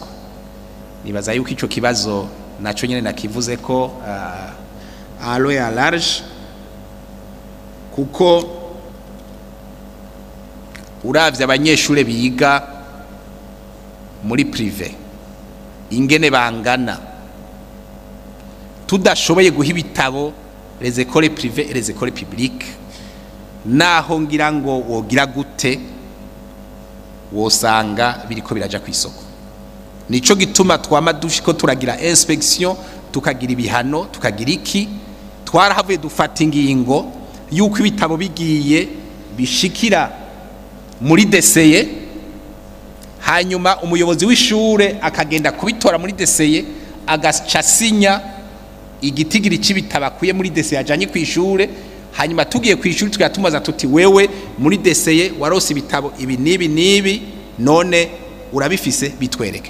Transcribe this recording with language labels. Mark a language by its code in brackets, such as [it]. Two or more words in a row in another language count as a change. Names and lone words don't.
[rn] Nibaza yuko ico kibazo naco nyene nakivuze ko alo ya large, kuko uravye abanyeshure biga muri privé ingene bangana, tudashoboye guha ibitabo [fr] les écoles privées et les écoles publiques, [rn] naho ngira ngo wogira gute wosanga biriko biraja ku isoko. Nico gituma twama dushiko turagira inspection, tukagira ibihano, tukagira iki, twarahavuye dufata ingingo yuko ibitabo bigiye bishikira muri deseye, hanyuma umuyobozi w'ishure akagenda kubitora muri deseye, agacasinya igitigiri c'ibitabo akuye muri deseye ajanye ku ishure, hanyuma tugiye ku ishure tukatumaza tuti wewe muri deseye warose ibitabo ibi nibi nibi, none urabifise bitwereke.